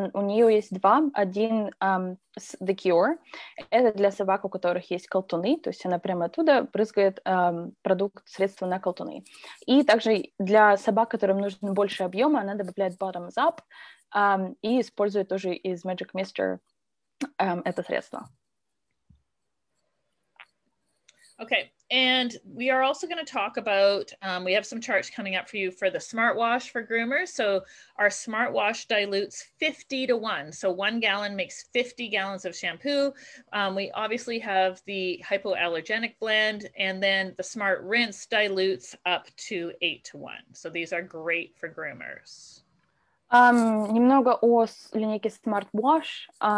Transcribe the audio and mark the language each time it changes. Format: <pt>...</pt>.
<ru>У нее есть два. Один The Cure. Это для собак, у которых есть колтуны, то есть она прямо оттуда брызгает средство на колтуны. И также для собак, которым нужен больше объема, она добавляет Bottoms Up и использует тоже из Magic Mister это средство.</ru> <en>Okay, and we are also going to talk about, we have some charts coming up for you for the Smart Wash for groomers. So our Smart Wash dilutes 50 to 1. So 1 gallon makes 50 gallons of shampoo. We obviously have the hypoallergenic blend, and then the Smart Rinse dilutes up to 8 to 1. So these are great for groomers.</en> <ru>Немного о линейке Smart Wash.</ru>